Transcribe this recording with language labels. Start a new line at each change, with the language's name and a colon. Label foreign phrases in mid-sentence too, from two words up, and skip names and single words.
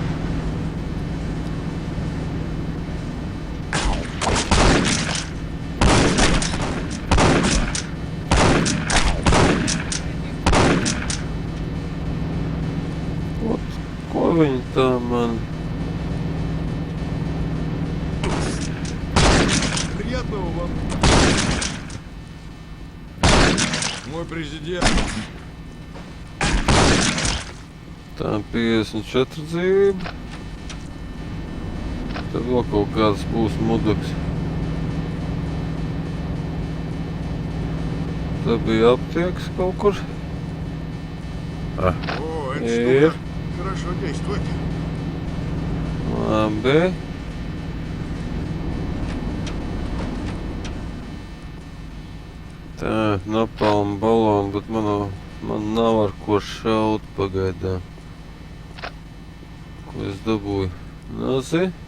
Latvian: Ko viņi tā man?
Russian: Приятного вам. Мой президент.
Latvian: Tā 54 dzīvība. Te vēl kaut kāds būs mudaks. Te bija aptieks kaut kur.
Russian: О, эта
Latvian: Ir.
Russian: штука хорошо действует.
Latvian: Labi. Tā, napalma balonu, bet man nav ar ko šaut pagaidām. Ko es dabūju? Nazi.